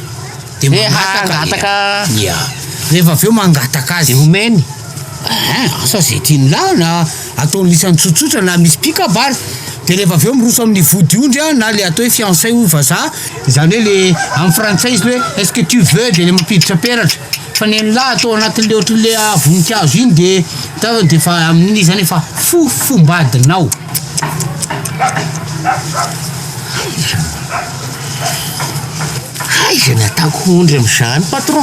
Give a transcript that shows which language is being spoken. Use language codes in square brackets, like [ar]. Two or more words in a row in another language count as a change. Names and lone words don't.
[mg] De mangataka. Ya. Rehefa aveo mangataka azy omeny. Asa zay tiany la na ataony lisany tsotsotra na misy pikabary. De rehefa aveo miroso amin'ny vodiondry na le atao hoe [fr] fiancé ou [mg] vazaha. Zany hoe le amin'ny frantsay izy hoe [fr] est-ce que tu veux [mg] de le mampiditra peratra. Fa ny la atao anatin'le ohatran'le voninkazo iny de fa amin'iny zany efa fofombadinao. Ay, zay nataoko ondry am'zany patron.